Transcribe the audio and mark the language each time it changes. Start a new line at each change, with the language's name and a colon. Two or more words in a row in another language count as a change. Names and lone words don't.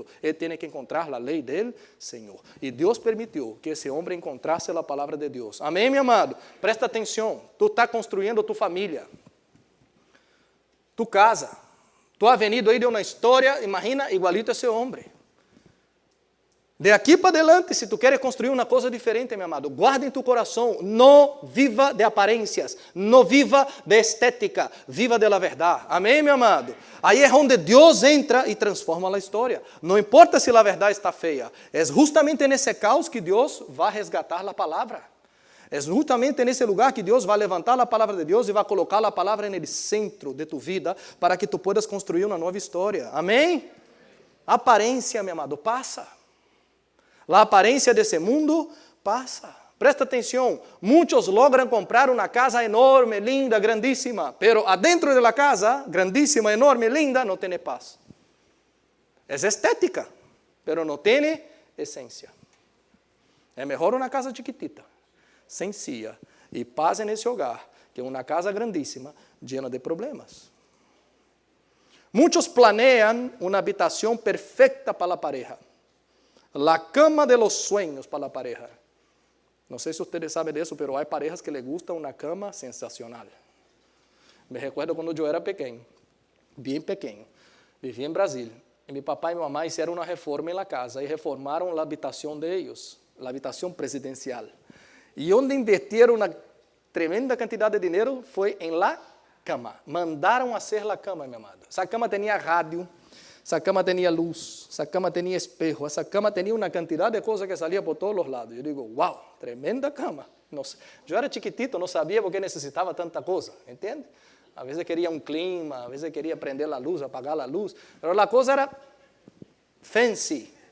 Spanish: Él tiene que encontrar la ley del Señor. Y Dios permitió que ese hombre encontrase la palabra de Dios. Amén, mi amado. Presta atención. Tú estás construyendo tu familia, tu casa. Tú has venido ahí de una historia, imagina, igualito a ese hombre.
Portuguese: De aqui para adelante, se tu queres construir uma coisa diferente, meu amado, guarda em tu coração, não viva de aparências, não viva de estética, viva de la verdade. Amém, meu amado? Aí é onde Deus entra e transforma a história. Não importa se a verdade está feia, é justamente nesse caos que Deus vai resgatar a palavra. É justamente nesse lugar que Deus vai levantar a palavra de Deus e vai colocar a palavra no centro de tu vida para que
Spanish: tu puedas
Portuguese: construir uma nova história. Amém? A aparência, meu amado, passa. A aparência desse mundo passa. Presta atenção, muitos logram comprar uma casa enorme, linda, grandíssima,
Spanish: pero adentro de la casa, grandíssima, enorme, linda,
Portuguese: não tem paz. É estética, pero não tem essência. É melhor uma casa
Spanish: chiquitita, sencilla,
Portuguese: e paz nesse hogar, que uma casa grandíssima, llena de problemas. Muitos planeiam uma habitação perfeita para a pareja.
Spanish: La cama de los sueños para la pareja. No sé si ustedes saben de eso, pero hay parejas que les gusta una cama sensacional. Me recuerdo cuando yo era pequeño, bien pequeño, vivía en Brasil, y mi papá y mi mamá hicieron una reforma en la casa y reformaron la habitación de ellos, la habitación presidencial. Y donde invirtieron una tremenda cantidad de dinero fue en la cama. Mandaron hacer la cama, mi amada. Esa cama tenía radio,
Portuguese: essa cama tinha luz, essa cama tinha espejo, essa cama tinha uma quantidade de coisas que salia por todos os lados. Eu digo, uau, tremenda cama. Eu era chiquitito, não sabia porque necessitava tanta coisa, entende? Às vezes queria um clima, às vezes queria prender a luz, apagar a luz, mas a coisa era fancy.